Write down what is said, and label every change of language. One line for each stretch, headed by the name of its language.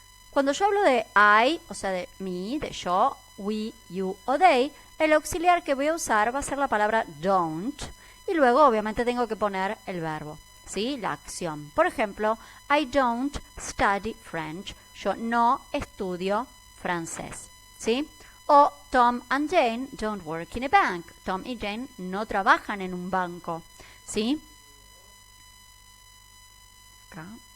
Spanish: Cuando yo hablo de I, o sea, de mí, de yo, we, you o they, el auxiliar que voy a usar va a ser la palabra don't, y luego obviamente tengo que poner el verbo, ¿sí? La acción. Por ejemplo,
English: I don't study French.
Spanish: Yo no estudio francés, ¿sí?
English: O Tom and Jane don't work in a bank.
Spanish: Tom y Jane no trabajan en un banco, ¿sí? Acá.